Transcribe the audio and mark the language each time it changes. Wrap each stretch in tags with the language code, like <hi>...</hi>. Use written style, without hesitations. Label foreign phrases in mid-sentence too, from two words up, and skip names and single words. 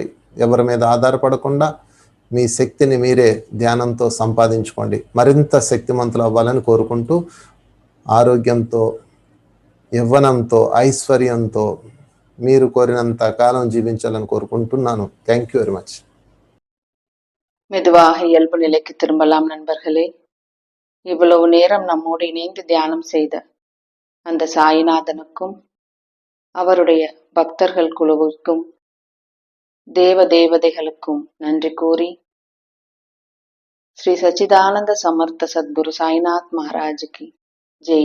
<te>ఎవరి మీద ఆధారపడకుండా మీ శక్తిని మీరే ధ్యానంతో సంపాదించుకోండి. మరింత శక్తిమంతులు అవ్వాలని కోరుకుంటూ, ఆరోగ్యంతో, యవ్వనంతో, ఐశ్వర్యంతో మీరు కోరినంత కాలం జీవించాలని కోరుకుంటున్నాను.</te> <en>Thank you very much.</en> <ta>மெதுவாக இயல்பு நிலைக்கு திரும்பலாம் நண்பர்களே. இவ்வளவு நேரம் நம்மோடு இணைந்து தியானம் செய்த அந்த சாயிநாதனுக்கும், அவருடைய பக்தர்கள் குழுவிற்கும், தேவ தேவதைகளுக்கும் நன்றி கூறி, ஸ்ரீ சச்சிதானந்த சமர்த்த சத்குரு சாய்நாத் மகாராஜுக்கு ஜெய்.</ta>